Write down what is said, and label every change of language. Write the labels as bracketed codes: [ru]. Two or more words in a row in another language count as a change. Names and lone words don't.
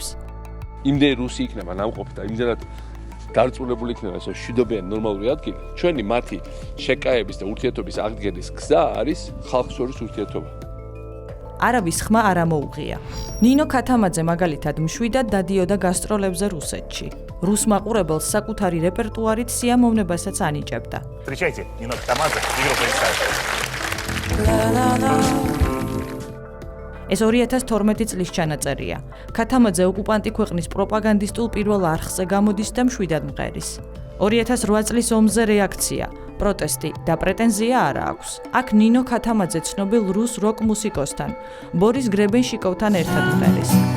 [ka] იმდენი რუსი იქნება ნამყოფი და იმდენად დარწმუნებული იქნება, რომ მშვიდობიანი ნორმალური ადგილი, ჩვენი მათი შეკაების და ურთიერთობის აღდგენის გზა არის ხალხს შორის ურთიერთობა. არავის ხმა არ ამოუღია. ნინო ქათამაძე მაგალითად მშვიდად დადიოდა გასტროლებზე რუსეთში. რუს მაყურებელს საკუთარი რეპერტუარით სიამოვნებასაც ანიჭებდა. [ru] Встречайте, Нино Катамадзе, игру представитель. [ka] ეს 2012 წლის ჩანაწერია. ქათამაძე ოკუპანტი ქვეყნის პროპაგანდისტულ პირველ არხზე გამოდის და მშვიდად მღერის. 2008 წლის ომზე რეაქცია, პროტესტი და პრეტენზია არ აქვს. აქ ნინო ქათამაძე ცნობილ რუს როკ მუსიკოსთან, ბორის გრებენშიკოვთან ერთად მღერის.